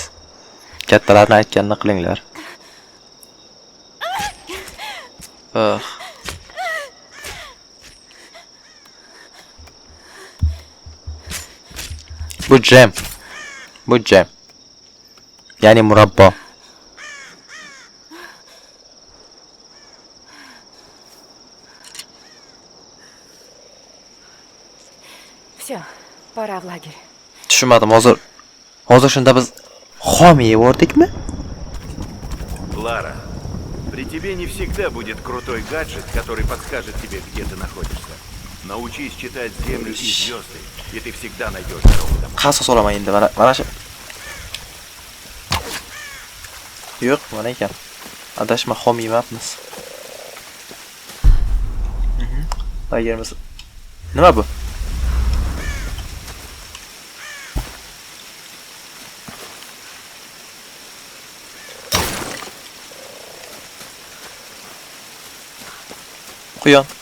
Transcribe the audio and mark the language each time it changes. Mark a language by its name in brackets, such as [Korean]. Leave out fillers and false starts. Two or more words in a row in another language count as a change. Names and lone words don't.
[Uzbek] Kattalarning aytganini qilinglar. Bu jam. Bu jam. Ya'ni murabbo. [Russian] Все, пора в лагерь. [Uzbek] Tushunmadim, hozir shunda biz xom yeyordikmi? [Russian] Лара, при тебе не всегда будет крутой гаджет, который подскажет тебе, где ты находишься. Научись читать землю и звезды, и ты всегда найдешь дорогу домой. [Uzbek] Qasos olaman endi, mana shu. Yo'q, mana ekan. Adashma, xom yemabmiz. Lagerimiz. Nima bu? Quyon.